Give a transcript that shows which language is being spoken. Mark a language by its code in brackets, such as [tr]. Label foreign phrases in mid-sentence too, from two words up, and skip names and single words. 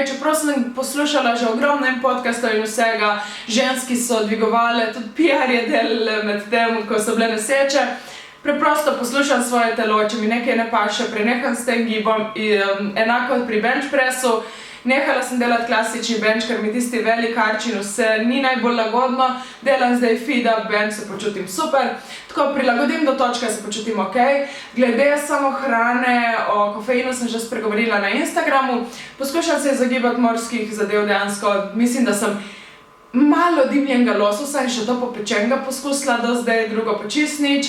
[sl] Čeprav sem poslušala že ogromno podcastov in vsega, ženski so dvigovale, tudi PR je delale med tem, ko so bile noseče. Preprosto poslušam svoje telo, če mi nekaj ne paše, preneham s tem gibom, enako pri [en] bench pressu. [sl] Nehala sem delati klasični bench, ker mi tisti velik arči in vse ni najbolj lagodno. Delam zdaj [en] feed-up bench, [sl] se počutim super. Tako prilagodim do točke, se počutim okej. Glede samo hrane, o kofeinu sem že spregovorila na Instagramu. Poskušam se izogibati morskih zadev dejansko. Mislim, da sem malo dimljenega lososa in še to popečenega poskusila do zdaj, drugo pa čisto nič.